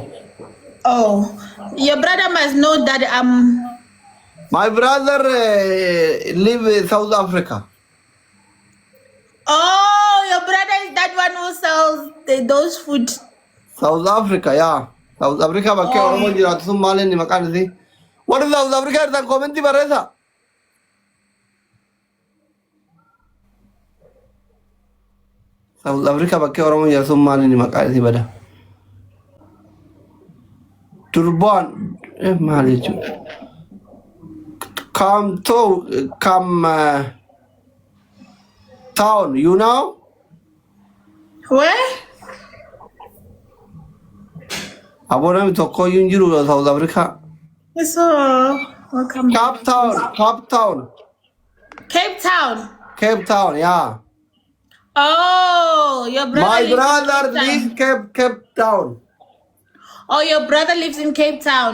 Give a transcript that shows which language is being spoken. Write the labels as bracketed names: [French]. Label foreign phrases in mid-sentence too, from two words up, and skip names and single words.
[English] Oh, your brother must know that My brother live in South Africa. Oh, your brother is that one who sells those food. South Africa, yeah. [Oromo] South Africa bakke Oromo jiraatu sun maal inni maqaan isii. Warri South Africa irraa commenti barreessa. South Africa bakke Oromo jiraatu sun maal inni maqaan isii bada. Durban maal jechuudha. [English] Come town, you know? Where? [Oromo] Abonam tokko yuun jiru South Africa. [English] So, welcome. Cape Town, yeah. Oh, your brother. My lives brother in Cape lives Town. Cape Town. Oh, your brother lives in Cape Town.